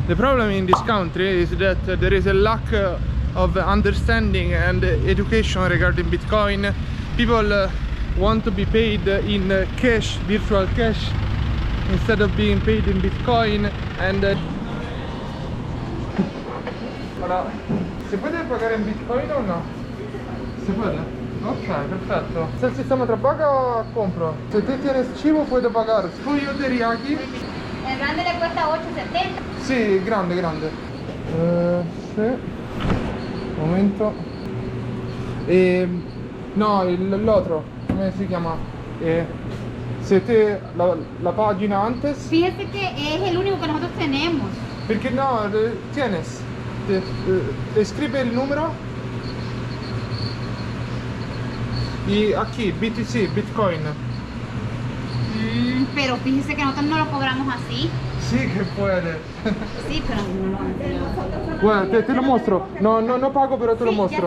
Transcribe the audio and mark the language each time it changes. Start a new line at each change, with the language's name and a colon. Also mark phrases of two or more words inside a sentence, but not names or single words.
English: The problem in this country is that there is a lack of understanding and education regarding Bitcoin. People want to be paid in cash, virtual cash, instead of being paid in Bitcoin.
Spanish: And Hola, ¿se puede pagar en Bitcoin o no? ¿Se puede? Ok, perfecto. Si el sistema trabaja, compro. Si tú tienes chivo, puedo pagar. Pollo teriyaki. El grande le cuesta 8.70.
Italian: Sì, grande, grande. Sì. Momento. No, l'altro, come si chiama?
Spanish: Se te la pagina antes. Fíjese que es el único que nosotros tenemos.
Italian: Perché no,
Spanish: tienes. Escribe
Italian: il numero.
Spanish: Y aquí, BTC, Bitcoin. Pero fíjese que nosotros no lo cobramos así. Sí que puede. Sí, pero no lo Bueno, te lo muestro. No pago, pero te lo muestro.